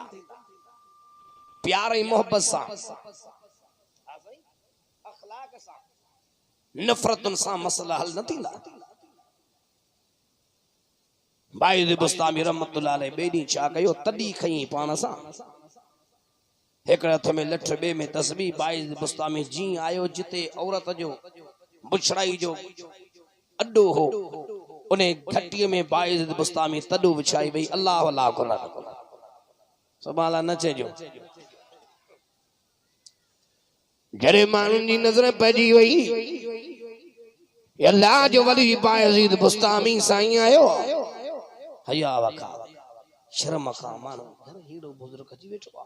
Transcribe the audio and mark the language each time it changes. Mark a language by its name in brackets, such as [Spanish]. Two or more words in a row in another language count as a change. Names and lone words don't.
[Sindhi] प्यार ऐं मोहब्बत सां, अखलाक सां, नफ़रतुन सां मसला हल न थींदा। बायज़ीद बुस्तामी [Arabic] رحمة الله عليه [Sindhi] बेडी छा कयो, तडी खई पाण सां हिकड़े हथ में लठ बे में तस्बीह। बायज़ीद बुस्तामी जी आयो जिते औरत जो बुछड़ाई जो अड्डो हो, उन्हें घटी में बायज़ीद बुस्तामी तडू विछाई भई अल्लाह अल्लाह को न सुभाला न चेजो। जरे माण्हुनि जी नज़र पइजी वई, अल्लाह जो वली बायज़ीद बुस्तामी साईं आयो। हया वखा शर्म खां माण्हू हेड़ो बुज़ुर्ग अची वेठो आहे।